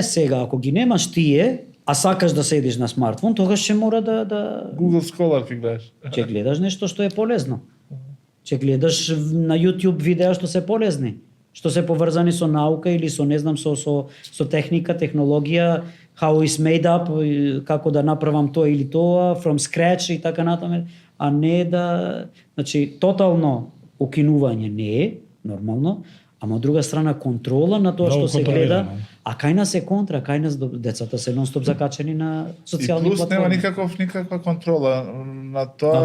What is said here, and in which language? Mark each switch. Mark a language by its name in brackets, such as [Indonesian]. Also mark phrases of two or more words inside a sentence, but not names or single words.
[Macedonian] Сега ако ги немаш тие, а сакаш да седиш на смартфон, тогаш ќе мора да Google Scholar ќе гледаш. Ќе гледаш нешто што е полезно. Ќе гледаш на YouTube видеа што се полезни, што се поврзани со наука или со не знам со техника, технологија, [English] how is made up, [Macedonian] како да направам тоа или тоа, [English] from scratch [Macedonian] и така натаму, а не да, значи тотално укинување не е нормално, ама од друга страна контрола на тоа што се гледа, а кај нас е контра, кај нас децата се нон-стоп закачени на социјални платформи. И плюс нема никаква контрола на тоа.